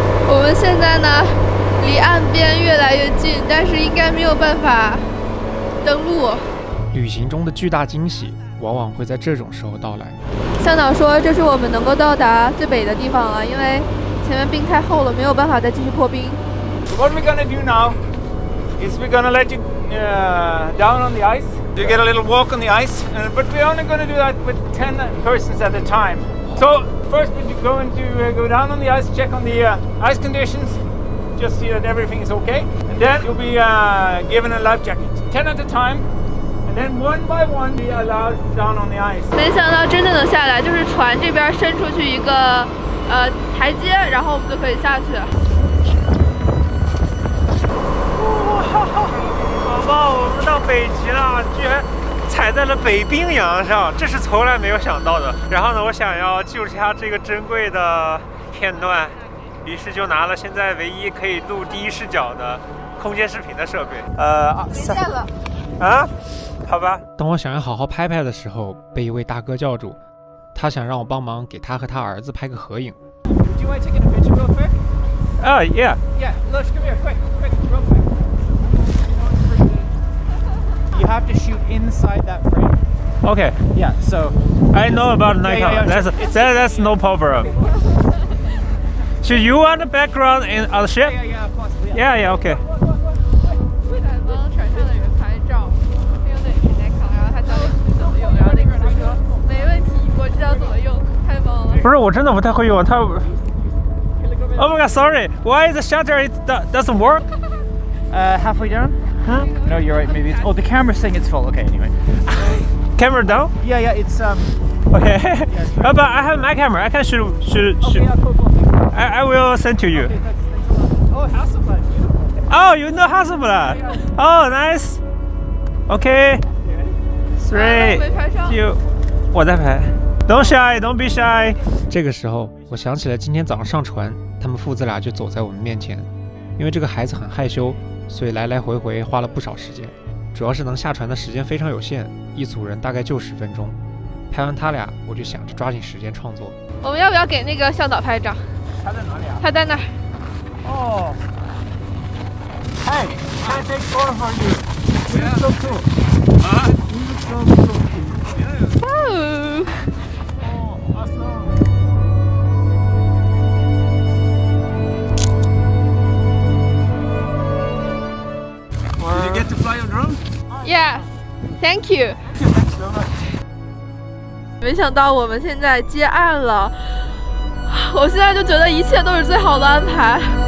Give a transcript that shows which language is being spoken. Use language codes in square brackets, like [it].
[zh] 我们现在呢，离岸边越来越近，但是应该没有办法登陆。旅行中的巨大惊喜，往往会在这种时候到来。向导说，这是我们能够到达最北的地方了，因为前面冰太厚了，没有办法再继续破冰。 [en] What we're gonna do now is we're gonna let you down on the ice. You get a little walk on the ice, but we're only gonna do that with 10 persons at a time. So first we're going to go down on the ice, check on the ice conditions. just see that everything is okay. And then you'll be given a life jacket, 10 at a time. And then one by one be allowed down on the ice. [zh] 没想到真的能下来，就是船这边伸出去一个台阶，然后我们就可以下去。哇，宝宝，我们到北极了，居然踩在了北冰洋上，这是从来没有想到的。然后呢，我想要记录下这个珍贵的片段，于是就拿了现在唯一可以录第一视角的空间视频的设备。没电了。啊？好吧。当我想要好好拍拍的时候，被一位大哥叫住，他想让我帮忙给他和他儿子拍个合影。 [en] Do you mind taking a picture real quick? Yeah. Yeah, Lush, come here, quick, real quick. You have to shoot inside that frame. Okay. Yeah, so I know about Nikon. Yeah. That's no problem. Should you want the background in on the ship? Yeah, possibly. Yeah, okay. [zh] 为了帮船上的人拍照，他用的也是 Nikon， 然后他教练怎么用，然后那个人说没问题，我知道怎么用，太棒了。不是，我真的不太会用它。 [en] Oh my god, sorry. Why the shutter doesn't work? Halfway down? Huh? No, you're right. Maybe it's. Oh, the camera's saying it's full. Okay, anyway. Camera down? Yeah, it's Okay. But I have my camera. I can shoot. Okay, yeah, cool. I will send to you. Okay, thanks. Oh, Hasselblad. Oh, you know Hasselblad? Oh, nice. Okay. 3, 2， [zh] 我在拍。 [en] Don't shy, don't be shy. [zh] 这个时候，我想起来今天早上上船，他们父子俩就走在我们面前。因为这个孩子很害羞，所以来来回回花了不少时间。主要是能下船的时间非常有限，一组人大概就10分钟。拍完他俩，我就想着抓紧时间创作。我们要不要给那个向导拍照？他在哪里啊？他在那儿。哦。 [en] Hey, can I take photo for you? You look so cool. You look so cool. Oh. Oh, awesome. Did you get to fly your drone? Yes, thank you. [zh] 没想到我们现在接岸了，我现在就觉得一切都是最好的安排。